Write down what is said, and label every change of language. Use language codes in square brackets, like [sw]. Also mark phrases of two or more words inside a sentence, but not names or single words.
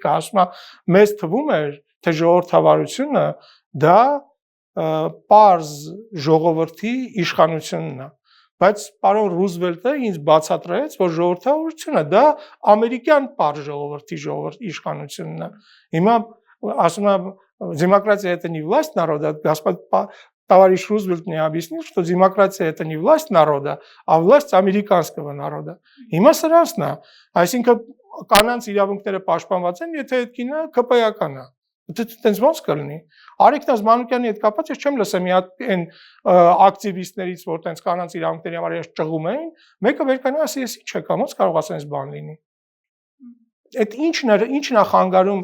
[hy] է, ասում է, մեզ թվում էր, թե ժողովրդավարությունը դա պարզ ժողովրդի իշխանությունն է։ Բայց պարոն Ռուզվելտը ինձ բացատրեց, որ ժողովրդավարությունը դա ամերիկյան պարզ ժողովրդի իշխանությունն է։ Հիմա ասում եմ, [ru] демократия это не власть народа, Господь товарищ Рузвельт мне объяснил, что демократия это не власть народа, а власть американского народа։ [hy] Հիմա սրանցն է, այսինքն կանանց իրավունքները պաշտպանված են, եթե այդ կինը ԿՊ-ական է։ Դենց ոնց կլինի։ Արեգնազ Մանուկյանի հետ կապված ես չեմ լսել մի հատ այն ակտիվիստներից, որ տենց կանանց իրավունքների համար ես ճղում էին, մեկը վերկանա ասի, ես ինչ եկա, ոնց կարող ասես բան լինի։ Այդ ինչն է խանգարում